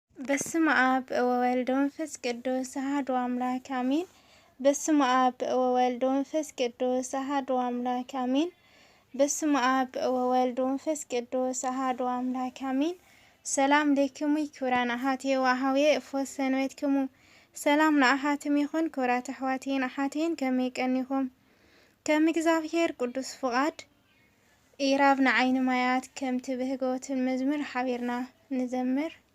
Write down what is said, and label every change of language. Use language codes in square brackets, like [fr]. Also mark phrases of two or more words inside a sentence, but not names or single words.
[gez] በስመ አብ ወወልድ ወመንፈስ ቅዱስ አሐዱ አምላክ አሜን። በስመ አብ ወወልድ ወመንፈስ ቅዱስ አሐዱ አምላክ አሜን። በስመ አብ ወወልድ ወመንፈስ ቅዱስ አሐዱ አምላክ አሜን። ሰላም ለክሙ ክቡራን አሐቴ ወአኀዌ እፎስ ሰንበትክሙ። [ti] ሰላም ለአሐትም ይኹን ክቡራት አሕዋቴን አሐቴን ከመይቀኒኹም ከም እግዚአብሔር ቅዱስ ፍቃድ ኢራብ ንዓይኒ ማያት ከም ትብህጎትን መዝሙር ሓቢርና ንዘምር።